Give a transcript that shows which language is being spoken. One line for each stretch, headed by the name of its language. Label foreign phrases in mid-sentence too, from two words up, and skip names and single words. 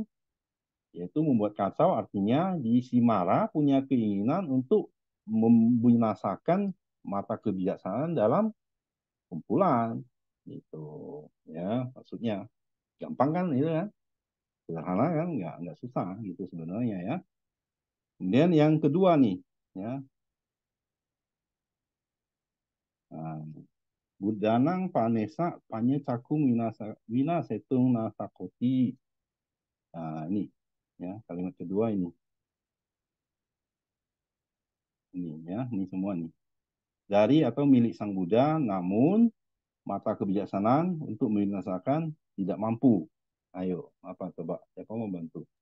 Indonesian: Yaitu membuat kacau artinya di Simara punya keinginan untuk membinasakan mata kebijaksanaan dalam kumpulan. Gitu. Ya, maksudnya. Gampang kan itu kan? Sederhana kan? Nggak susah gitu sebenarnya ya. Kemudian yang kedua nih, ya. Nah,
Pali: Budanang panesa panye cakung wina setung nasakoti.
Indonesian: Nah, ini ya, kalimat kedua ini. Ini ya, ini semua nih. Dari atau milik Sang Buddha, namun mata kebijaksanaan untuk membinasakan tidak mampu. Ayo, apa coba? Siapa mau bantu?